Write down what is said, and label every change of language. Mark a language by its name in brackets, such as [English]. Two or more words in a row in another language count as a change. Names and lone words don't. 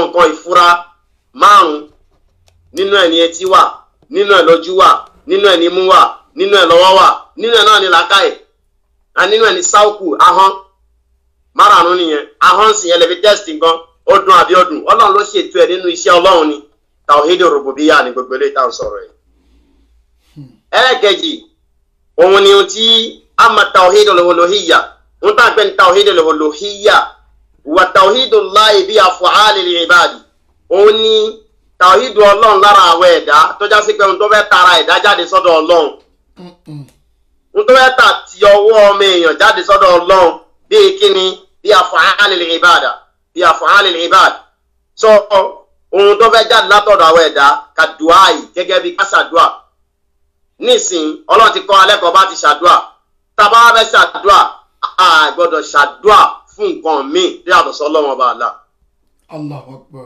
[Yoruba] nǹkan ìfura márùn nínú ẹ̀ ní etí wà nínú ẹ̀ lójú wà nínú ẹ̀ ní imú wà nínú ẹ̀ lọ́wọ́ wà nínú ẹ̀ náà ní làákàyè nínú ẹ̀ ní sáùkù ahọ́n márùn nìyẹn ahọ́n sì yẹn lè fi tẹ́sítì nǹkan ó dùn àbí ó dùn Ọlọ́run ló ṣètò ẹ̀ nínú iṣẹ́ Ọlọ́run ni [Arabic] توحيد الربوبية [Yoruba] ní gbogbo eléyìí tá à ń sọ̀rọ̀ yìí. ẹlẹ́kẹ̀jì òun ni ohun tí ama [Arabic] توحيد الألوهية [Yoruba] ń tà pé ní [Arabic] توحيد الألوهية [Yoruba] wa [Arabic] توحيد الله بأفعال العباد [Yoruba] òun ni tawhidu Ọlọ́run lára àwọn ẹ̀dá tó já sí pé ohun tó fẹ́ tara ẹ̀dá jáde sọ́dọ̀ Ọlọ́run ohun tó fẹ́ tà ti ọwọ́ ọmọ èèyàn jáde sọ́dọ̀ Ọlọ́run bíi kíni bí [Arabic] أفعال العباد [Yoruba] bí [Arabic] أفعال العباد [Yoruba] sọ ohun tó fẹ́ jáde látọ̀dọ̀ àwọn ẹ̀dá ka dùá yìí gẹ́gẹ́ bí ká ṣàdúà nísìn Ọlọ́run ti kọ́ alẹ́kọ̀ọ́ bá ti ṣàdúà tàbá fẹ́ ṣàdúà a gbọ́dọ̀ ṣàdúà fún nǹkan míì tí yàtọ̀ sí Ọlọ́run ọba Allah. [Arabic] الله أكبر.